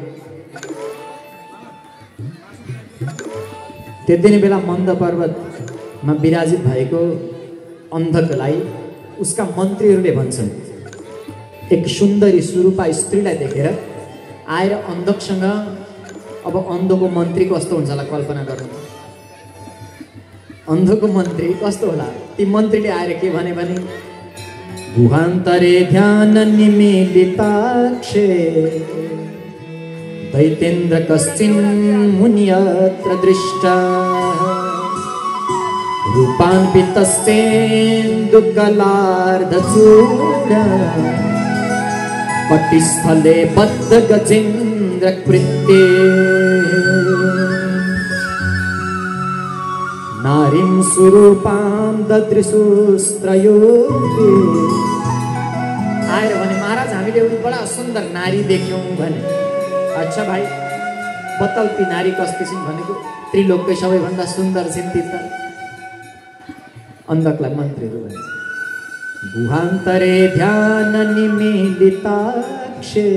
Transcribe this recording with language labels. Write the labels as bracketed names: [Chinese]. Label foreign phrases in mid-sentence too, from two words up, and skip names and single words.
[Nepali] त्यति नै बेला मन्द पर्वतमा विराजित भएको अन्धकलाई उसका मन्त्रीहरूले भन्छन्, एक सुन्दरी सुरूपा स्त्रीलाई देखेर आएर अन्धकसँग, अब अन्धको मन्त्री कस्तो हुन्छ होला कल्पना गर्नु, अन्धको मन्त्री कस्तो होला, ती मन्त्रीले आएर के भने [Sanskrit] गुहान्तरे ध्यान निमीलिताक्षे दैतेन्द्र कश्चिन् मुनियत्र दृष्टा रूपान्वितस्तेन्दुकलार्धचूडा पट्टिस्थले बद्ध गजेन्द्र कृत्ये नारीं सुरूपां ददृशुस्त्रयोगे। [Nepali] आएर भने महाराज हामीले एउटा बडा सुन्दर नारी देख्यौँ भने। अच्छा भाइ बताउ ती नारी कस्तो छिन् भनेको, त्रिलोककै सबैभन्दा सुन्दर छिन् ती त। अन्धकलाई मन्त्रीहरू भन्छ [Sanskrit] गुहान्तरे ध्यान निमीलिताक्षे।